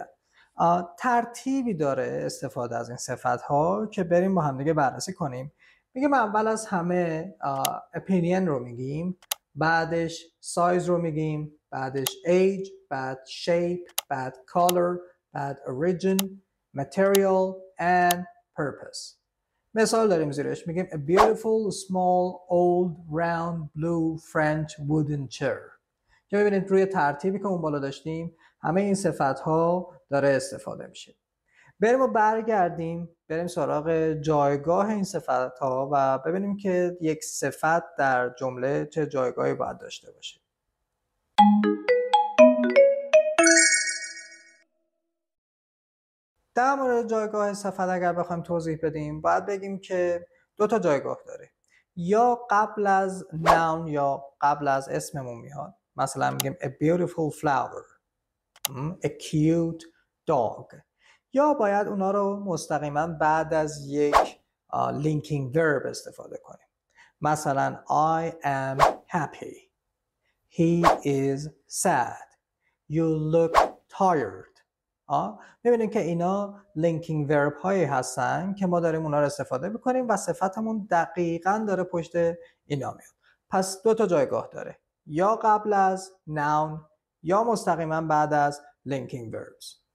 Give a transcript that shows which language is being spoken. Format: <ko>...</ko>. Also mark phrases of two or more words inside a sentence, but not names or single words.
<fa>ترتیبی داره استفاده از این صفت‌ها که بریم با هم دیگه بررسی کنیم. میگیم اول از همه opinion رو میگیم، بعدش size رو میگیم، بعدش age، بعد shape، بعد color، بعد origin،</fa> <en>material and purpose.</en> <fa>مثال داریم زیرش، میگیم</fa> <en>a beautiful small old round blue French wooden chair.</en> <fa>که ببینید روی ترتیبی که اون بالا داشتیم همه این صفت‌ها داره استفاده میشه. بریم و برگردیم بریم سراغ جایگاه این صفت‌ها و ببینیم که یک صفت در جمله چه جایگاهی باید داشته باشه. در مورد جایگاه صفت اگر بخوایم توضیح بدیم باید بگیم که دو تا جایگاه داره، یا قبل از noun یا قبل از اسممون میاد. مثلا میگیم</fa> <en>a beautiful flower، a cute dog،</en> <fa>یا باید اونا رو مستقیما بعد از یک</fa> <en>linking verb</en> <fa>استفاده کنیم.</fa> <en>مثلا I am happy، he is sad، you look tired.</en> <fa>ببینید که اینا</fa> <en>linking verb</en> <fa>هایی هستن که ما داریم اونا رو استفاده میکنیم و صفتمون دقیقاً داره پشت اینا میاد. پس دو تا جایگاه داره، یا قبل از noun یا مستقیما بعد از</fa> <en>linking verbs.</en>